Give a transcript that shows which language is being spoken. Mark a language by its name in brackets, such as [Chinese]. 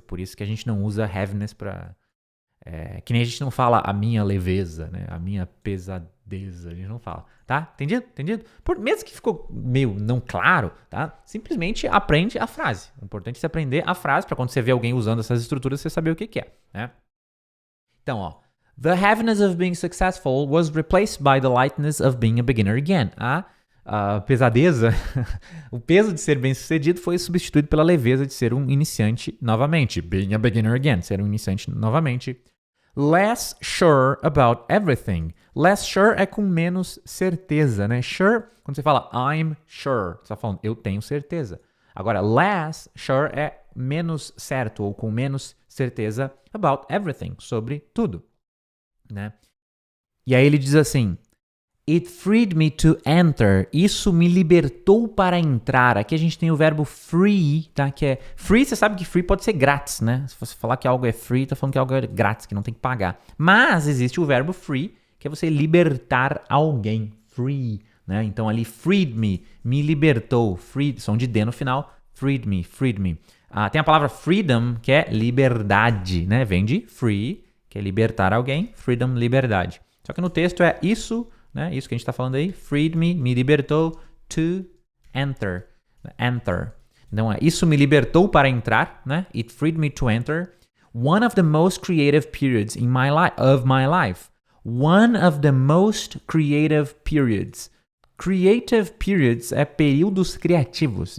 [Portuguese] Por isso que a gente não usa heaviness pra... que nem a gente não fala a minha leveza, né? A minha pesadeza, a gente não fala, tá? Entendido? Entendido? Mesmo que ficou meio não claro, tá? Simplesmente aprende a frase. O importante é você aprender a frase pra quando você vê alguém usando essas estruturas, você saber o que é, né? Então, ó. [English] The heaviness of being successful was replaced by the lightness of being a beginner again. [Portuguese] A pesadeza, o peso de ser bem-sucedido foi substituído pela leveza de ser um iniciante novamente. [English] Being a beginner again, [Portuguese] ser um iniciante novamente. [English] Less sure about everything. Less sure [Portuguese] é com menos certeza, né? Sure, quando você fala [English] I'm sure, [Portuguese] você está falando eu tenho certeza. Agora, less sure é menos certo ou com menos certeza about everything, sobre tudo, né? E aí ele diz assim, [English] it freed me to enter. [Portuguese] Isso me libertou para entrar. Aqui a gente tem o verbo free, tá? Que é free, você sabe que free pode ser grátis, né? Se você falar que algo é free, tá falando que algo é grátis, que não tem que pagar. Mas existe o verbo free, que é você libertar alguém. Free, né? Então ali freed me libertou. Freed, som de D no final. Freed me. Tem a palavra freedom, que é liberdade, né? Vem de free, que é libertar alguém. Freedom, liberdade. Só que no texto é isso, né? Isso que a gente está falando aí. Freed me libertou to enter. Enter. Então, isso me libertou para entrar, né? [English] It freed me to enter. One of the most creative periods of my life. One of the most creative periods. [Portuguese] Creative periods é períodos criativos.